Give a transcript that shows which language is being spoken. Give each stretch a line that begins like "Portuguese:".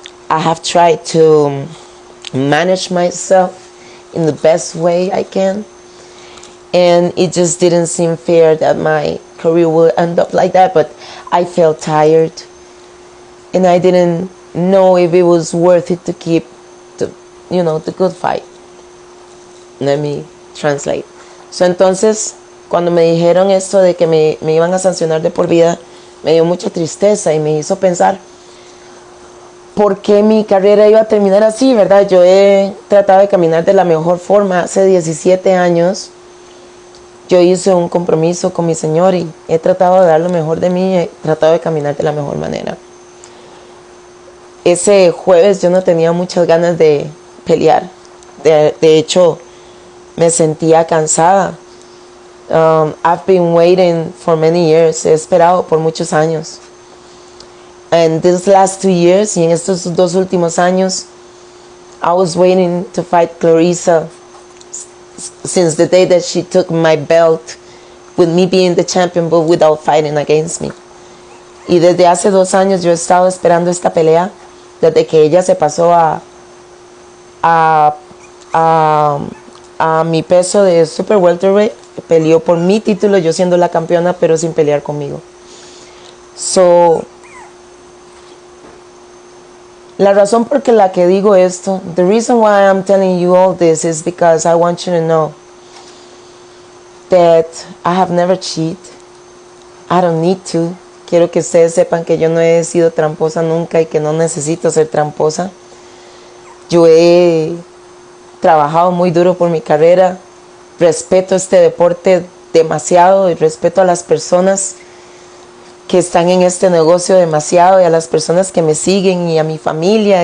English: I have tried to manage myself in the best way I can. And it just didn't seem fair that my career would end up like that. But I felt tired. And I didn't know if it was worth it to keep the good fight. Let me translate.
Spanish: So, entonces, cuando me dijeron esto de que me iban a sancionar de por vida, me dio mucha tristeza y me hizo pensar por qué mi carrera iba a terminar así, ¿verdad? Yo he tratado de caminar de la mejor forma. Hace 17 años yo hice un compromiso con mi Señor y he tratado de dar lo mejor de mí, he tratado de caminar de la mejor manera. Ese jueves yo no tenía muchas ganas de pelear. De hecho, me sentía cansada.
English: I've been waiting for many years.
Spanish: He esperado por muchos años.
English: And these last 2 years,
Spanish: y en estos 2 últimos años,
English: I was waiting to fight Claressa since the day that she took my belt, with me being the champion, but without fighting against me.
Spanish: Y desde hace 2 años yo he estado esperando esta pelea, desde que ella se pasó a mi peso de super welterweight. Peleó por mi título, yo siendo la campeona, pero sin pelear conmigo.
English: So,
Spanish: la razón por la que digo esto,
English: the reason why I'm telling you all this is because I want you to know that I have never cheated. I don't need to.
Spanish: Quiero que ustedes sepan que yo no he sido tramposa nunca y que no necesito ser tramposa. Yo he trabajado muy duro por mi carrera. Respeto este deporte demasiado y respeto a las personas que están en este negocio demasiado y a las personas que me siguen y a mi familia.